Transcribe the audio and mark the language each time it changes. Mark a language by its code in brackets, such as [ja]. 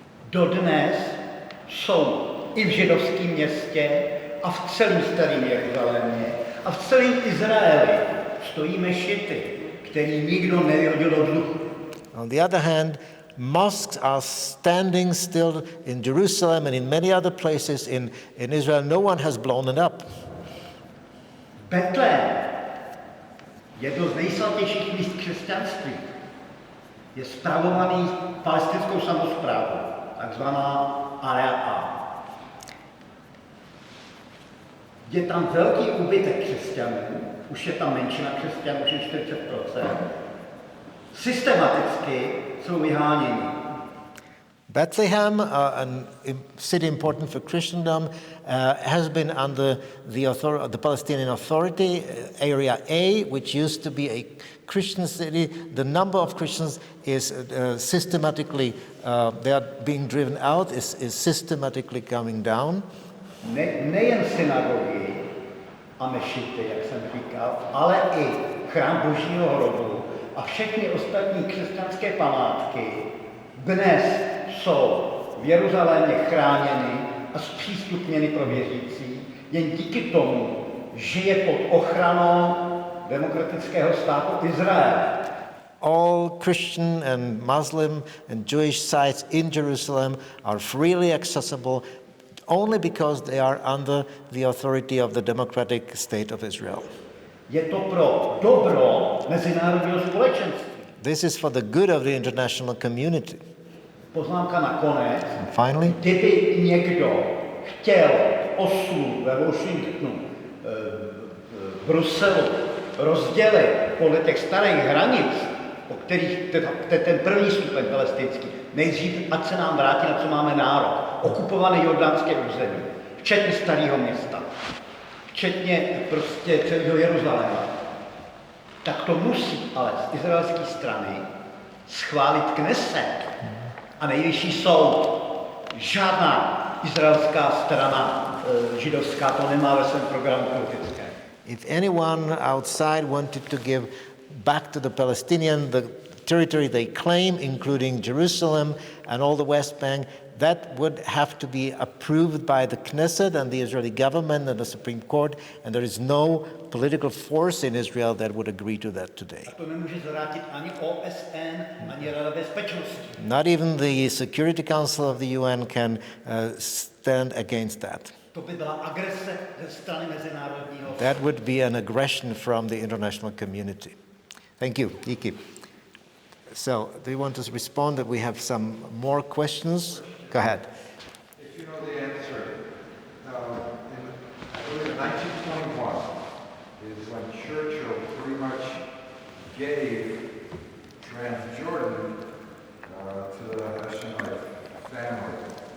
[cs] Dodnes jsou i v židovském městě a v celém starém Jeruzalémě a v celém Izraeli stojí mešity, který nikdo nevyhodil do vzduchu. [en] On the other hand, mosques are standing still in Jerusalem and in many other places in Israel. No one has blown it up. [cs] Betlém, jedno z nejsvatějších míst křesťanství, je spravovaný palestinskou samosprávou, takzvaná Area A. Je tam velký úbytek křesťanů, už je tam menšina křesťanů, už je 40%. Systematicky jsou vyháněni. [en] Bethlehem, a city important for Christendom, has been under the Palestinian Authority, Area A, which used to be a Christian city. The number of Christians is systematically, they are being driven out, is systematically coming down. [cs] Nejen synagogy a mešity, jak jsem říkal, ale i chrám Božího hrobu a všechny ostatní křesťanské památky dnes jsou v Jeruzalémě chráněny a zpřístupněny pro věřící jen díky tomu, že je pod ochranou demokratického státu Izrael. [en] All Christian and Muslim and Jewish sites in Jerusalem are freely accessible only because they are under the authority of the democratic state of Israel. [cs] Je to pro dobro mezinárodního společenství. [en] This is for the good of the international community. [cs] Poznámka nakonec. [en] And finally, [cs] kdyby někdo chtěl Oslu ve Washingtonu, v Bruselu rozdělit podle těch starých hranic, o kterých ten první stupeň palestinský, nejdřív ať se nám vrátí, na co máme nárok, okupované jordánské území, včetně starého města, včetně prostě celého Jeruzaléma, tak to musí ale z izraelské strany schválit Kneset a nejvyšší soud. Žádná izraelská strana židovská to nemá ve svém programu politickém. [en] if anyone outside wanted to give back to the Palestinians the territory they claim, including Jerusalem and all the West Bank, that would have to be approved by the Knesset and the Israeli government and the Supreme Court, and there is no political force in Israel that would agree to that today. [cs] A to nemůže zvrátit ani OSN, ani Rada bezpečnosti. [en] Not even the Security Council of the UN can stand against that. [cs] To by byla agrese ze strany mezinárodního. [en] That would be an aggression from the international community. Thank you, Jaký. So, do you want to respond that we have some more questions? Go ahead. If you know the answer, I believe in 1921 is when Churchill pretty much gave Transjordan to the Hashemite family.